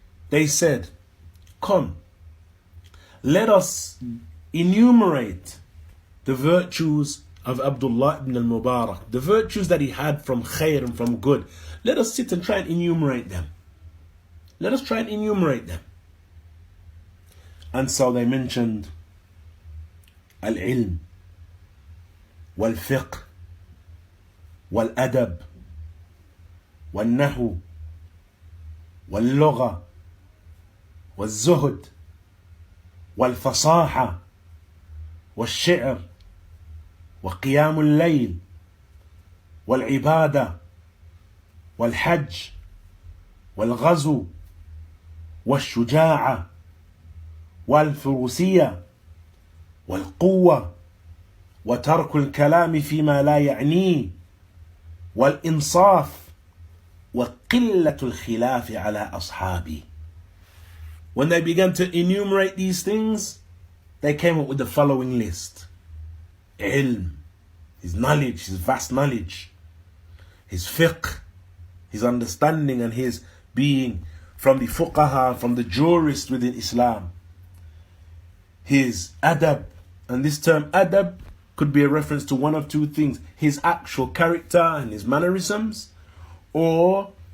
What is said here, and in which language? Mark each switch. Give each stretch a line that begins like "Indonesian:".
English: They said, come, let us enumerate the virtues of Abdullah ibn Al Mubarak, the virtues that he had from khair and from good. Let us sit and try and enumerate them. Let us try and enumerate them. And so they mentioned
Arabic: al-ilm, wal-fiqh, wal-adab, wal-nahu, wal-lugha, wal-zuhd, wal-fasaha, wal-shi'r, وقيام الليل والعبادة والحج والغزو والشجاعة والفروسية والقوة وترك الكلام فيما لا يعنيه والإنصاف وقلة الخلاف على أصحابه.
English: When they began to enumerate these things, they came up with the following list. Ilm, his knowledge, his vast knowledge, his fiqh, his understanding and his being from the fuqaha, from the jurists within Islam, his adab, and this term adab could be a reference to one of two things: his actual character and his mannerisms, or